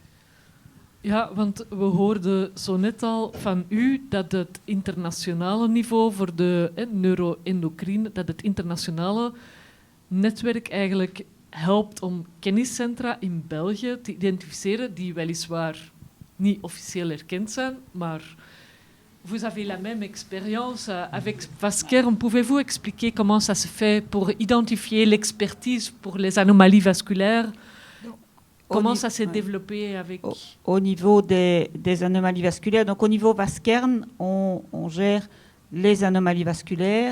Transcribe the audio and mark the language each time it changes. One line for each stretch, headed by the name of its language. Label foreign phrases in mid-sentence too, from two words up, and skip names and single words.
Dutch: Ja, want we hoorden zo net al van u dat het internationale niveau voor de neuroendocrine, dat het internationale netwerk eigenlijk helpt om kenniscentra in België te identificeren die weliswaar niet officieel erkend zijn, maar
French: vous avez la même expérience avec Vaskern. Pouvez-vous expliquer comment ça se fait pour identifier l'expertise pour les anomalies vasculaires? Comment ça s'est développé avec... Au niveau des anomalies vasculaires, donc au niveau Vaskern, on gère les anomalies vasculaires.